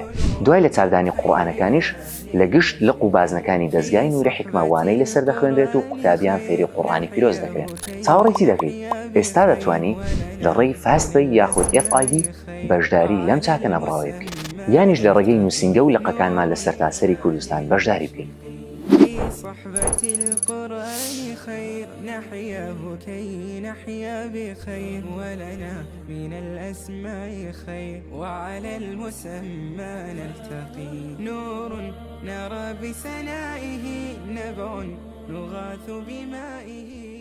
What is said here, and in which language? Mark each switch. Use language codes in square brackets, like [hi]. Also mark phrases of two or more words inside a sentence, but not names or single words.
[ckb] دوای لە چاپدانی قورئانەکانیش لە گشت لق و بازنەکانی دەستگای نووری حیکما وانەی لەسەر دەخوێنرێت و قوتابیان فێری قورئانی پیرۆز دەکرێن. چاوەڕێی دەکەیت ئێستا دەتوانیت لە ڕێی فاستپەی یاخود FID بەشداری لەم چاکە نەبڕاوی بکەیت، یانیش لە ڕێگەی نووسینگە و لقەکانمان لە سەرتاسەری کوردستان بەشداری بکەیت. [ar] صحبة القرآن خير نحياه كي نحيا بخير ولنا من الأسماء خير وعلى المسمى نلتقي نور نرى بسنائه نبع نغاث بمائه.